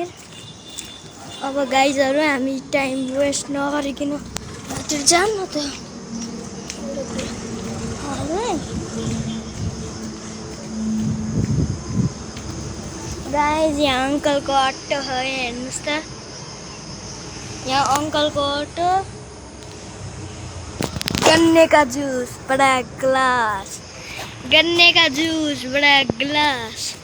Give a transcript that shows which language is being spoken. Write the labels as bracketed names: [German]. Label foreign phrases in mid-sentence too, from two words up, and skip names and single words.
[Nepali] अब गाइजहरू हामी [English] time waste [Nepali] नगरिकन त्यो जानु त। गाइज यहाँ अङ्कलको अटो हो, हेर्नुहोस् त यहाँ अङ्कलको अटो। [Hindi] गन्ने का जूस बड़ा ग्लास, गन्ने का जूस बड़ा ग्लास।